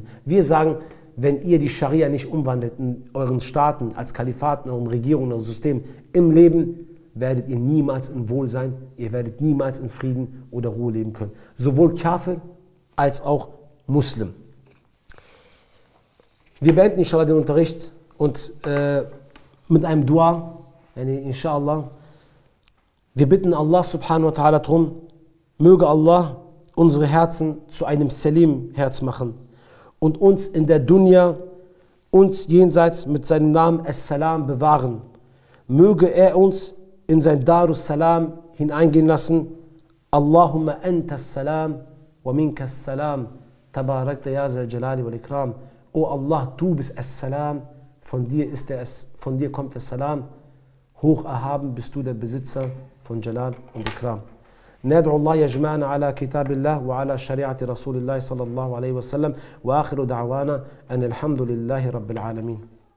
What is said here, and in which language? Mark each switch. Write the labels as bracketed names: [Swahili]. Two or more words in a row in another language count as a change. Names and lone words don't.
[German] Wir sagen, wenn ihr die Scharia nicht umwandelt in euren Staaten, als Kalifat, in euren Regierungen, in eurem System, im Leben, werdet ihr niemals in Wohl sein, ihr werdet niemals in Frieden oder Ruhe leben können. Sowohl Kafir als auch Muslim. Wir beenden inshallah den Unterricht und mit einem Dua, inshallah. Wir bitten Allah [Arabic] سبحانه وتعالى [German] darum, möge Allah unsere Herzen zu einem Salim-Herz machen und uns in der Dunya und jenseits mit seinem Namen As-Salam bewahren. Möge er uns in sein [Arabic] دار السلام [German] hineingehen lassen. [Arabic] اللهم أنت السلام ومنك السلام. تباركت يا ذا الجلال والإكرام. [German] O Allah, du bist As-Salam, von dir kommt der Salam. Hoch erhaben bist du der Besitzer von Jalal und Ikram. [Arabic] ندعو الله يجمعنا على كتاب الله وعلى شريعة رسول الله صلى الله عليه وسلم وآخر دعوانا أن الحمد لله رب العالمين.